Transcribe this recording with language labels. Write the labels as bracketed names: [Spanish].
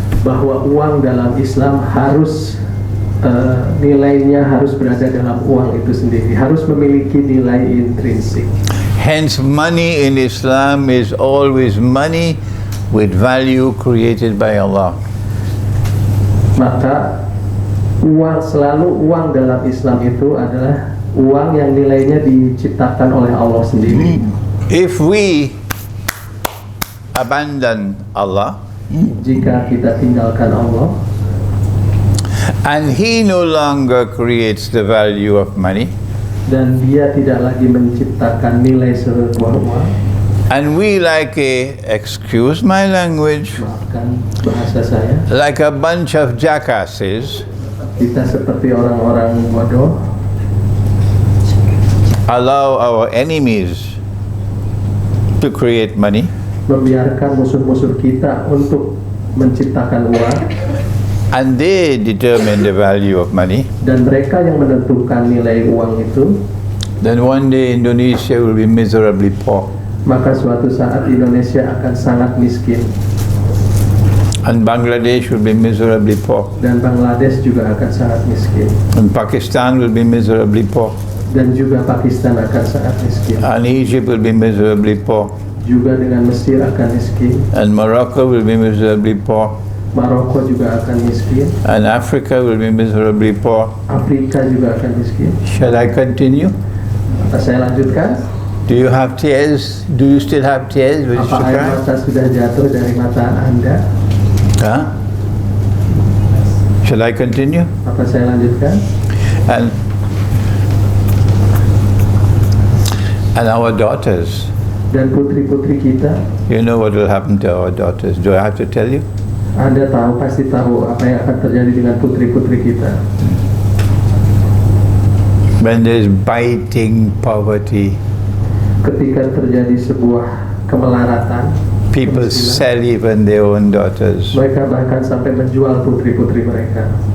[Indonesian] Bahwa uang dalam Islam harus nilainya harus berada dalam uang itu sendiri, harus memiliki nilai intrinsik. [English] Hence, money in Islam is always money with value created by Allah. [Indonesian] Maka uang dalam Islam itu adalah uang yang nilainya diciptakan oleh Allah sendiri. [English] If we abandon Allah [Indonesian] Jika kita tinggalkan Allah [English] and He no longer creates the value of money, [Indonesian] dan Dia tidak lagi menciptakan nilai sebuah uang, [English] and we excuse my language, [Indonesian] maafkan bahasa saya, [English] like a bunch of jackasses, [Indonesian] kita seperti orang-orang bodoh [English] allow our enemies to create money, [Indonesian] membiarkan musuh-musuh kita untuk menciptakan uang, [English] and they determine the value of money, [Indonesian] dan mereka yang menentukan nilai uang itu, [English] then one day Indonesia will be miserably poor, [Indonesian] maka suatu saat Indonesia akan sangat miskin, [English] and Bangladesh will be miserably poor, [Indonesian] dan Bangladesh juga akan sangat miskin, [English] and Pakistan will be miserably poor, [Indonesian] dan juga Pakistan akan sangat miskin, [English] and Egypt will be miserably poor, [Indonesian] juga dengan Mesir akan miskin, [English] and Morocco will be miserably poor, [Indonesian] Maroko juga akan miskin, [English] and Africa will be miserably poor. [Indonesian] Afrika juga akan miskin. [English] Shall I continue? [Indonesian] Apa saya lanjutkan? [English] Do you have tears? Do you still have tears? Which [Indonesian] Apa air mata sudah jatuh dari mata Anda? [English] Huh? Shall I continue? [Indonesian] Apa saya lanjutkan? [English] And our daughters, [Indonesian] Dan putri-putri kita, [English] you know what will happen to our daughters. Do I have to tell you? [Indonesian] Anda pasti tahu apa yang akan terjadi dengan putri-putri kita. [English] When there's biting poverty, [Indonesian] Ketika terjadi sebuah kemelaratan, [English] people [Indonesian] kemiskinan, [English] sell even their own daughters. [Indonesian] mereka bahkan sampai menjual putri-putri mereka.